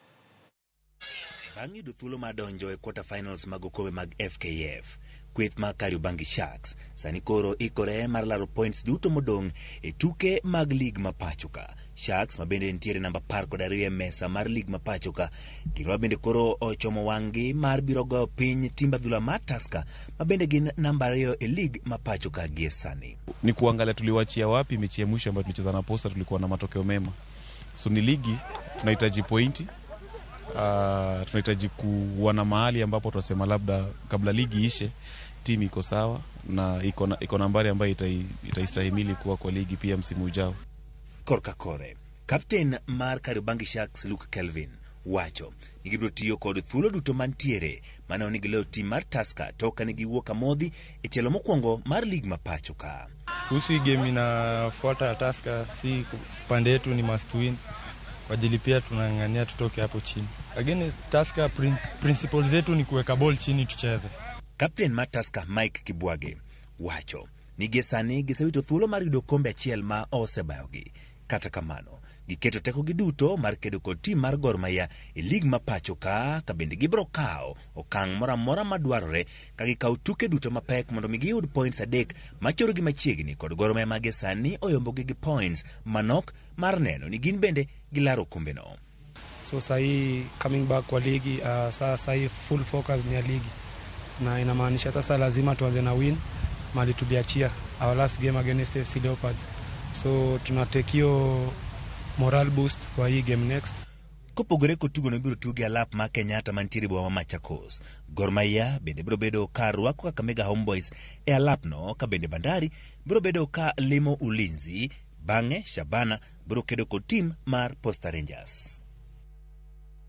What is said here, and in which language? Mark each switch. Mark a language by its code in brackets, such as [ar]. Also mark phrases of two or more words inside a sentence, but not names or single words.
[luo] Bang' yudo thuolo ma donjo e [en] quarter finals [luo] mag okombe mag FKF, kweth ma Kariobangi Sharks sani koro ikore mar laro points duto modong' e tuke mag lig ma pachoka. Sharks ma bende nitiere namba 12 e mesa mar lig ma pachoka, gino bende koro ochomo wang'gi mar biro goyo piny timba dhula ma Tusker ma bende gin namba 2 e lig ma pachoka gie sani. [sw] Ni kuangalia tuliwachia wapi mechi ya mwisho ambayo tulicheza na Posta, tulikuwa na matokeo mema. So ni ligi tunahitaji pointi. Tunahitaji kuwa na mahali ambapo tunasema labda kabla ligi ishe timu iko sawa na iko nambari ambayo itaistahimili kuwa kwa ligi pia msimu ujao. [luo] Korka kore, Captain mar Kariobangi Sharks Luke Kelvin wacho ni gibiro tiyo kod thuolo duto mantiere mane onigi leo tim mar Tusker toka ni giwuok amodhi e tielo mokwongo mar lig ma pachoka. [sw] Kuhusu game inafuata ya Tusker, si pande yetu ni [en] must win. [sw] Kwa ajili pia tunang'ang'ania tutoke hapo chini. Lakini Tusker principles zetu ni kuweka ball chini tucheze. [luo] Captain mar Tusker Mike Kibwage wacho ni gesani gisewito thuolo mar yudo kombe achiel ma osebayogi. Kata kamano, giketo teko giduto mar kedo kod tim mar Gor Mahia e lig ma pachoka ka bende gibiro kawo okang' moramora madwarore ka gikawo tuke duto mapek mondo mi giyud points 3 machoro gi machiegni kod Gor Mahia ma sani oyombogi gi points manok mar neno ni gin bende gilaro kombe no. [sw] So sahi [en] coming back [sw] kwa ligi, sahi [en] full focus [sw] ni ya ligi, na inamaanisha sasa lazima tuanze na win mali tuliachia [en] our last game against FC Leopards. [sw] So tunatekio [en] moral boost [sw] kwa hii [en] game next. [luo] Kopogore kotugo no biro tuge alap ma Kenyatta mantiere boma Machakos. Gor Mahia bende biro bedo ka rwako Kakamega Homeboys e alap no, ka bende Bandari biro bedo ka limo Ulinzi, bang'e Shabana biro kedo kod tim mar Posta Rangers.